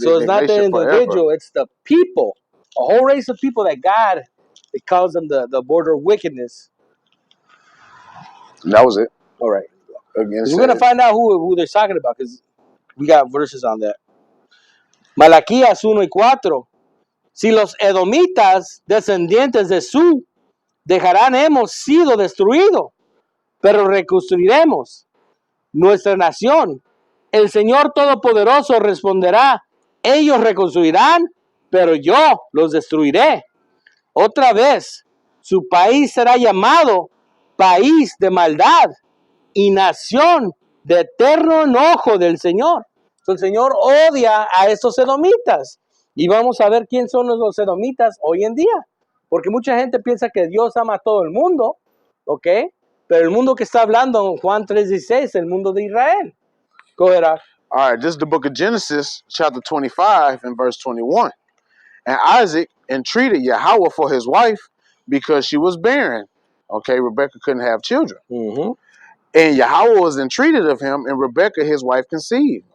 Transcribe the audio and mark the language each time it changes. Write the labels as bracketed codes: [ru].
[en] indignation. So it's not the individual, forever. It's the people. A whole race of people that God, it calls them the border of wickedness. That was it. All right. We're going to find out who they're talking about, because we got verses on that. [es] Malaquías 1:4. Si los edomitas, descendientes de Su, dejarán hemos sido destruidos, pero reconstruiremos nuestra nación. El Señor Todopoderoso responderá, ellos reconstruirán, pero yo los destruiré. Otra vez, su país será llamado país de maldad y nación de eterno enojo del Señor. El Señor odia a estos edomitas. Y vamos a ver quién son los edomitas hoy en día. Porque mucha gente piensa que Dios ama a todo el mundo, ¿ok? Pero el mundo que está hablando en Juan 3:16 es el mundo de Israel. [en] Go ahead, Ak. All right, this is the book of Genesis, chapter 25 and verse 21. And Isaac entreated Yahweh for his wife because she was barren. Okay, Rebekah couldn't have children. Mm-hmm. And Yahweh was entreated of him, and Rebekah, his wife, conceived.